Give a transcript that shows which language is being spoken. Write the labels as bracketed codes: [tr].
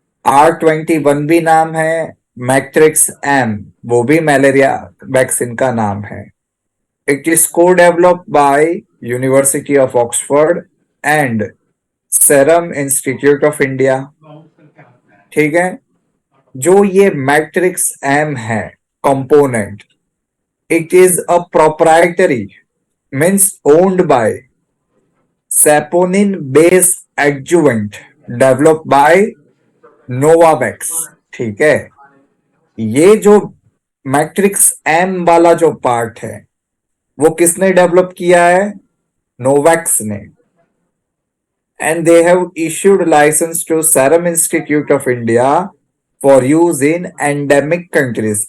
[hi] R21 भी नाम है, मैट्रिक्स एम वो भी मलेरिया वैक्सीन का नाम है। [en] it is co developed by university of Oxford and Serum Institute of India, [hi] ठीक है। जो ये मैट्रिक्स एम है component, [en] it is a proprietary, means owned by saponin based adjuvant developed by Novavax, [hi] ठीक है। ये जो मैट्रिक्स एम वाला जो पार्ट है वो किसने डेवलप किया है? नोवैक्स ने। [en] And they have issued license to Serum Institute of India for use in endemic countries.